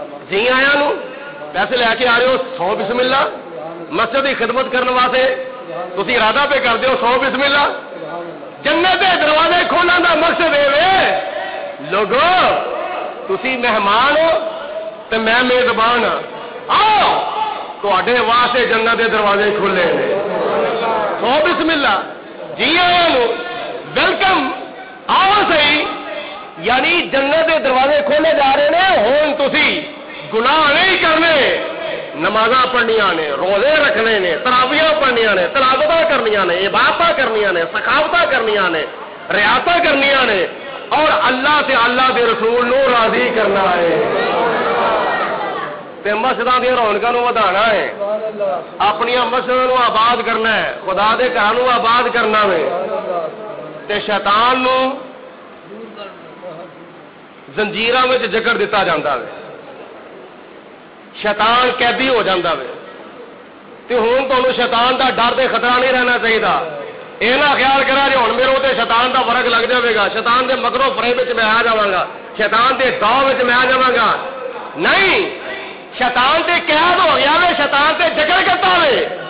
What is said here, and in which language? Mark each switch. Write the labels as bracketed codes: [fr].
[pa] جی آیاں نو پیسے لے کے آ رہے ہو 100 بسم اللہ. مسجد کی خدمت کرنے واسطے تسی ارادہ پہ کرتے ہو 100 بسم اللہ. جنت دے دروازے کھولن دا مقصد ہے لوگو تسی مہمان ہو تے میں میزبان ہاں. آؤ تواڈے واسطے جنت دے دروازے کھلے نے. 100 بسم اللہ. جی آیاں نو ویلکم آؤ صحیح. یعنی جنت دے دروازے کھولے جا رہے ہیں. ہن تسی گناہ نہیں کرنے, نمازاں پڑھنیاں نے, روزے رکھنے نے, تراویحاں پڑھنیاں نے, تلاوتاں کرنیاں نے, عبادتاں کرنیاں نے, سخاوتاں کرنیاں نے, ریاستاں کرنیاں نے, اور اللہ سے اللہ دے رسول نو راضی کرنا ہے. تے مسجداں دی رونقاں نو ودھانا ہے, اپنی مسجداں نو آباد کرنا ہے, خدا دے گھر نو آباد کرنا ہے. تے شیطان نو زنجیراں وچ جکڑ دتا جاندا ہے. [ur] شیطان قیدی ہو جاتا ہے. [pa] تو ہوں تمہیں شیطان کا ڈر تے خطرہ نہیں رہنا چاہیے. یہ نہ خیال کرا جی ہوں میرے تے شیطان کا فرق لگ جائے گا, شیطان کے مگروں فریب میں آ جاواں گا, شیطان کے داؤ میں آ جاواں گا. نہیں, شیطان تے قید ہو گیا وے, شیطان تے جکڑ کرتا وے.